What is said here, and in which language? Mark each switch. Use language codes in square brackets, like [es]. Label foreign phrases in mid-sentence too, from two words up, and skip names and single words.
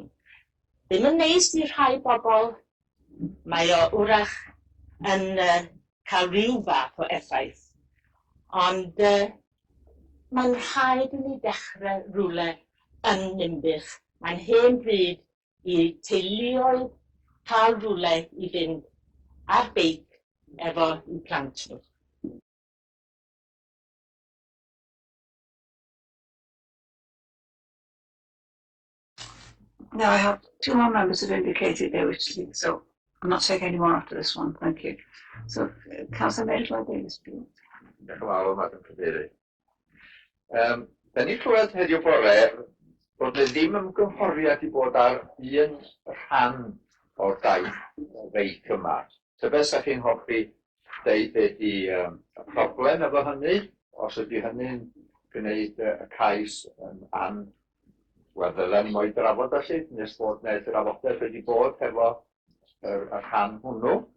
[cy] Ddim yn neis i rhai bobl, mae o wrach yn cael rhyw fath o effaith, ond mae'n rhaid i ni dechrau rhywle yn Ninbych. Mae'n hen bryd i teuluoedd cael rhywle i fynd ar beic efo i plant nhw. [en] Now I have two more members who've indicated they wish to speak, so I'm not taking any more after this one. Thank you. So, Councillor Mary Davies, please. [cy] Diolch yn fawr, Madam Cadeirydd. Da ni clywed heddiw bore bod na ddim ymgynghoriad i bod ar un rhan o'r daith feic yma. Tybed sa chi'n hoffi deud beth i y problem efo hynny, os ydy hynny'n gwneud y cais yn wel, ddylen ni mo'i drafod felly, nes bod neu drafodaeth wedi bod efo y rhan hwnnw.